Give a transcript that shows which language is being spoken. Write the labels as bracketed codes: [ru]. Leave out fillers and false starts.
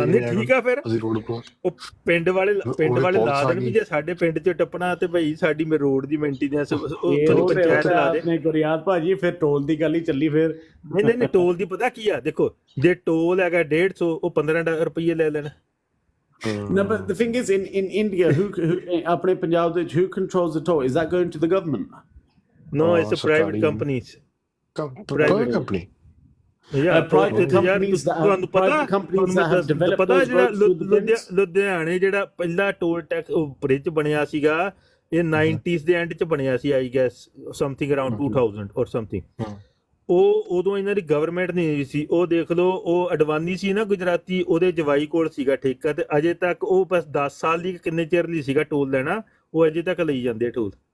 [pa] ਠੀਕ ਆ, ਫਿਰ ਉਹ ਪਿੰਡ ਵਾਲੇ ਲਾ ਦੇਣ ਵੀ ਜੇ ਸਾਡੇ ਪਿੰਡ 'ਚ ਟੱਪਣਾ ਤੇ ਭਾਈ ਸਾਡੀ ਰੋਡ ਦੀ ਮੇਨਟੇਨੈਂਸ ਪੰਚਾਇਤ ਲਾ ਦੇ। ਗੁਰਿਆਲ ਭਾਜੀ ਫਿਰ ਟੋਲ ਦੀ ਗੱਲ ਹੀ ਚੱਲੀ ਫਿਰ। ਨਹੀਂ ਟੋਲ ਦੀ ਪਤਾ ਕੀ ਆ, ਦੇਖੋ ਜੇ ਟੋਲ ਹੈਗਾ 150 ਉਹ 15 ਰੁਪਈਏ ਲੈ ਲੈਣ। [en] No, but the thing is, in India, who [pa] ਆਪਣੇ ਪੰਜਾਬ ਦੇ [en] who controls the toll? Is that going to the government? No, it's a private companies. Private company. Yeah, private companies that have developed those roads. [pa] ਲੁਧਿਆਣੇ ਜਿਹੜਾ ਪਹਿਲਾ toll tax bridge ਬਣਿਆ ਸੀਗਾ, ਇਹ 90s ਦੇ and 'ਚ ਬਣਿਆ ਸੀ, I guess something around 2000 [en] or something. [pa] ਉਹ ਉਦੋਂ ਇਹਨਾਂ ਦੀ ਗਵਰਨਮੈਂਟ ਨਹੀਂ ਸੀ, ਉਹ ਦੇਖ ਲਓ ਉਹ ਅਡਵਾਨੀ ਸੀ ਨਾ ਗੁਜਰਾਤੀ, ਉਹਦੇ ਜਵਾਈ ਕੋਲ ਸੀਗਾ ਠੇਕਾ, ਤੇ ਅਜੇ ਤੱਕ ਉਹ ਬਸ 10 ਸਾਲ ਲਈ ਕਿੰਨੇ ਚਿਰ ਲਈ ਸੀਗਾ ਟੋਲ ਲੈਣਾ, ਉਹ ਅਜੇ ਤੱਕ ਲਈ ਜਾਂਦੇ ਟੋਲ।